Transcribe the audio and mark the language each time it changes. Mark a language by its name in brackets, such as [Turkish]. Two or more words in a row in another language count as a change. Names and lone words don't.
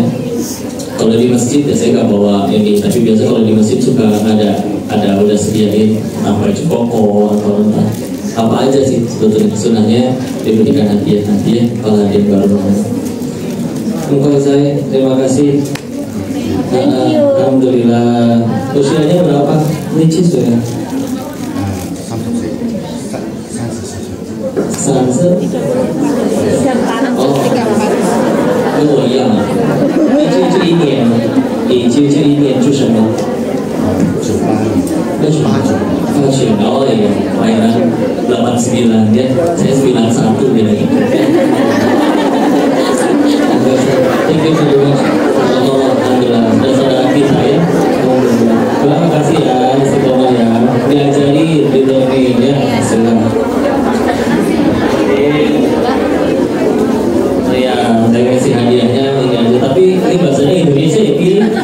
[Indonesian] Kalau di masjid ya saya nggak bawa ini, tapi biasa kalau di masjid suka ada udah sediain apa koko atau apa aja sih sebetulnya. Sunahnya diberikan hadiah kalau hadiah baru. Untuk saya terima kasih. Alhamdulillah. Usianya berapa? Nicis tuh ya? 30. [Chinese] Oh, 跟我一样啊。这一年，你这一年做什么？ [Indonesian] 89 oh iya, lahiran 89 ya, saya 91 dia lagi. [English] Thank you very much. [Indonesian] Alhamdulillah, sudah saudara kita ya. Terima kasih ya, istiqomah ya. Diajari di learning ya. Silakan. Ya, saya kasih hadiahnya ini aja, tapi ini bahasanya Indonesia ya, Ki.